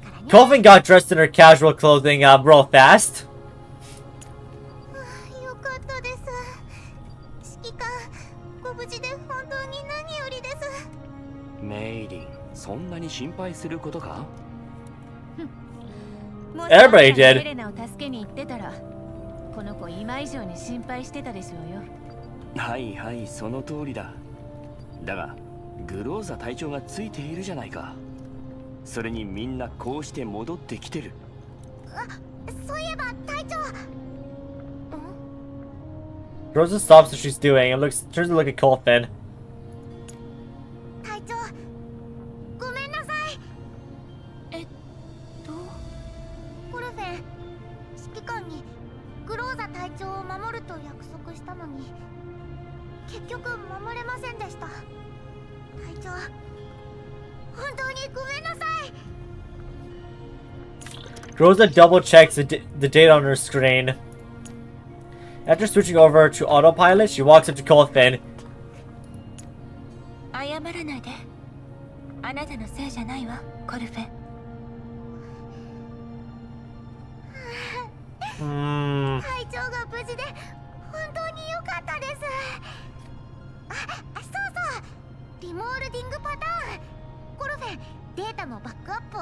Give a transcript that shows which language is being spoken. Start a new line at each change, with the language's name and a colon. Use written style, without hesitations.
English: Colvin got dressed in her casual clothing real fast.
Japanese: よかったです。指揮官、ご無事で本当に何よりです。メイリン、そんなに心配することか？
English: Everybody did.
Japanese: ヘレナを助けに行ってたら、この子今以上に心配してたでしょうよ。はいはい、その通りだ。だがグローザ隊長がついているじゃないか。それにみんなこうして戻ってきてる。そういえば隊長。
English: Rosa stops what she's doing and turns to look at Colvin.
Japanese: 隊長、ごめんなさい。コルフェン、指揮官にグローザ隊長を守ると約束したのに、結局守れませんでした。隊長、本当にごめんなさい。
English: Rosa double checks the date on her screen. After switching over to autopilot, she walks up to Colvin.
Japanese: 謝らないで。あなたのせいじゃないわ、コルフェン。隊長が無事で本当に良かったです。そうそう、リモールディングパターン。コルフェン、データのバックアップを。